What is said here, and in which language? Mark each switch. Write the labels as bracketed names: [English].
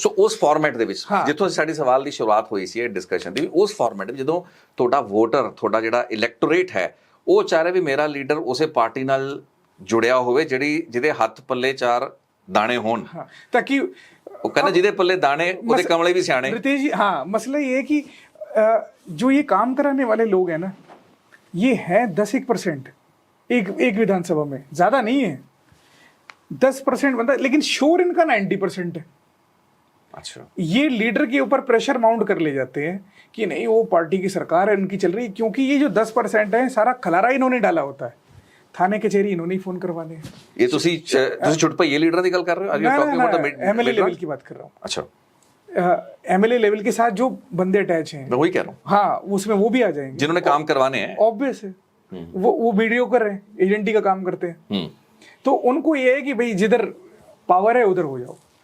[Punjabi] ਸੋ ਉਸ ਫਾਰਮੈਟ ਦੇ ਵਿੱਚ ਜਿੱਥੋਂ ਸਾਡੀ ਸਵਾਲ ਦੀ ਸ਼ੁਰੂਆਤ ਹੋਈ ਸੀ ਇਹ ਡਿਸਕਸ਼ਨ ਦੀ, ਉਸ ਫਾਰਮੈਟ ਵਿੱਚ ਜਦੋਂ ਤੁਹਾਡਾ ਵੋਟਰ, ਤੁਹਾਡਾ ਜਿਹੜਾ ਇਲੈਕਟੋਰੇਟ ਹੈ, ਉਹ ਚਾਹ ਰਿਹਾ ਵੀ ਮੇਰਾ ਲੀਡਰ ਉਸੇ ਪਾਰਟੀ ਨਾਲ ਜੁੜਿਆ ਹੋਵੇ ਜਿਹਦੇ ਹੱਥ ਪੱਲੇ 4 ਦਾਣੇ ਹੋਣ, [Hindi] ताकि [Punjabi] ਉਹ ਕਹਿੰਦੇ ਜਿਹਦੇ ਪੱਲੇ ਦਾਣੇ ਉਹਦੇ ਕਮਲੇ ਵੀ ਸਿਆਣੇ। [Hindi] रितेश जी, हाँ, मसला ये है कि जो ये काम कराने वाले लोग हैं ना, ये है 10-1% एक विधानसभा में, ज्यादा नहीं है। 10% बनता है, लेकिन शोर इनका 90% है। अच्छा, ये लीडर के ऊपर प्रेशर माउंट कर ले जाते हैं कि नहीं वो पार्टी की सरकार है, उनकी चल रही है, क्योंकि ये जो 10% है सारा खलारा इन्होंने डाला होता है। थाने कचहरी इन्होंने ही फोन करवाने हैं। [Punjabi] ਇਹ ਤੁਸੀਂ ਛੁੱਟ ਪਈਏ ਲੀਡਰਾਂ ਦੀ ਗੱਲ ਕਰ ਰਹੇ ਹੋ? [Hindi] ना, ना, ना, MLA लेवल की बात कर रहा हूँ। अच्छा, MLA लेवल के साथ जो बंदे अटैच हैं, मैं वही कह रहा हूँ, हाँ, उसमें वो भी आ जाएंगे जिन्होंने काम करवाने हैं। ऑब्वियस है। वो वीडियो कर रहे हैं, एजेंटी का काम करते हैं, तो उनको ये है कि भाई जिधर पावर है उधर हो जाओ।